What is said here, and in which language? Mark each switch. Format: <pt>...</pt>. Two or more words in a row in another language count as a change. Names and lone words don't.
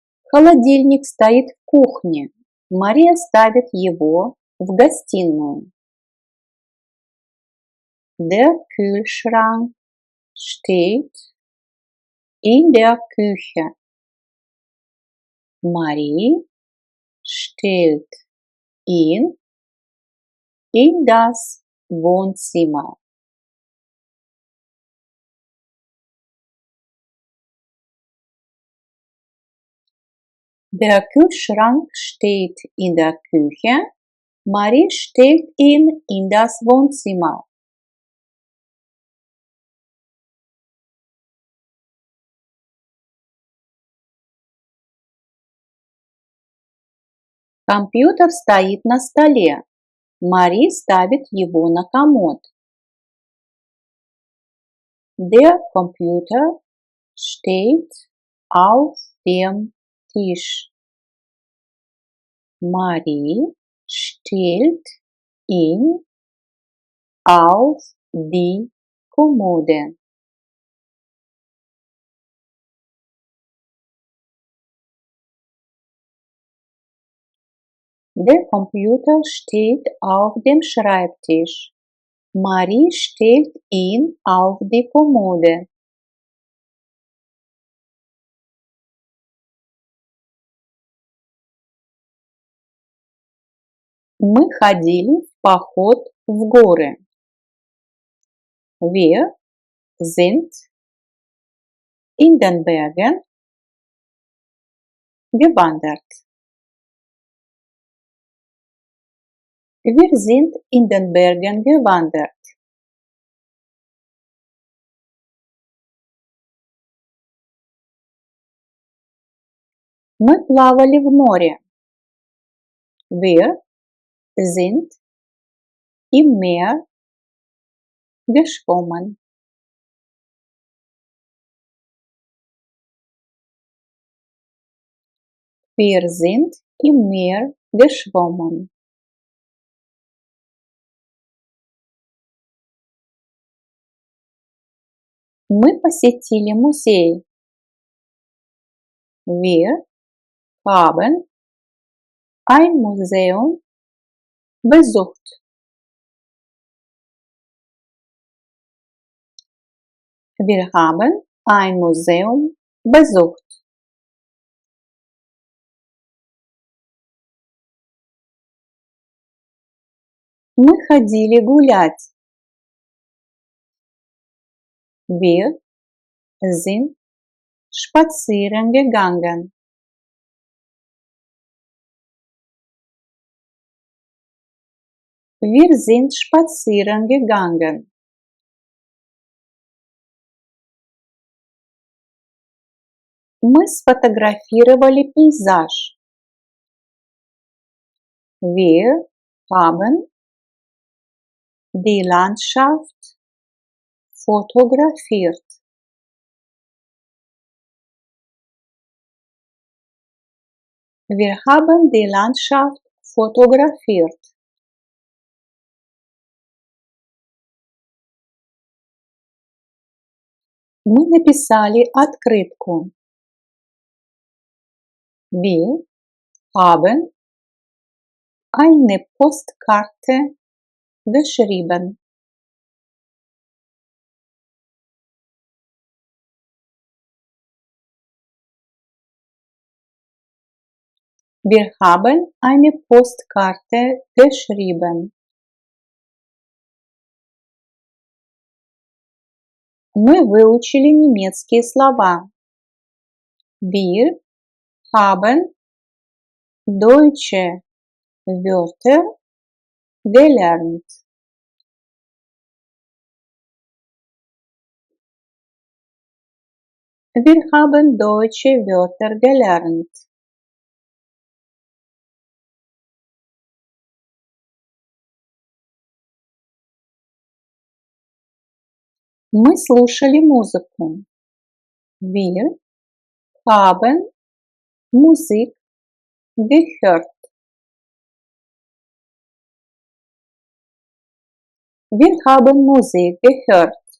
<ru>Холодильник стоит в кухне. Мария ставит его в гостиную.</ru> <de>Der Kühlschrank steht in der Küche. Marie stellt ihn in das Wohnzimmer. Der Kühlschrank steht in der Küche. Marie stellt ihn in das Wohnzimmer.</de> <ru>Компьютер стоит на столе. Мари ставит его на комод.</ru> <de>Der Computer steht auf dem Tisch. Marie stellt ihn auf die Kommode. Der Computer steht auf dem Schreibtisch. Marie stellt ihn auf die Kommode.</de> <ru>Мы ходили в поход в горы.</ru> <de>Wir sind in den Bergen gewandert. Wir sind in den Bergen gewandert.</de> <ru>Мы плавали в море.</ru> <de>Wir sind im Meer geschwommen. Wir sind im Meer geschwommen.</de> <ru>Мы посетили музей.</ru> <de>Wir haben ein Museum besucht. Wir haben ein Museum besucht.</de> <ru>Мы ходили гулять.</ru> <de>Wir sind spazieren gegangen. Wir sind spazieren gegangen.</de> <ru>Мы сфотографировали пейзаж.</ru> <de>Wir haben die Landschaft fotografiert. Wir haben die Landschaft fotografiert.</de> <ru>Мы написали открытку.</ru> <de>Wir haben eine Postkarte geschrieben. Wir haben eine Postkarte geschrieben.</de> <ru>Мы выучили немецкие слова.</ru> <de>Wir haben deutsche Wörter gelernt. Wir haben deutsche Wörter gelernt.</de> <ru>Мы слушали музыку.</ru> <de>Wir haben Musik gehört. Wir haben Musik gehört.</de>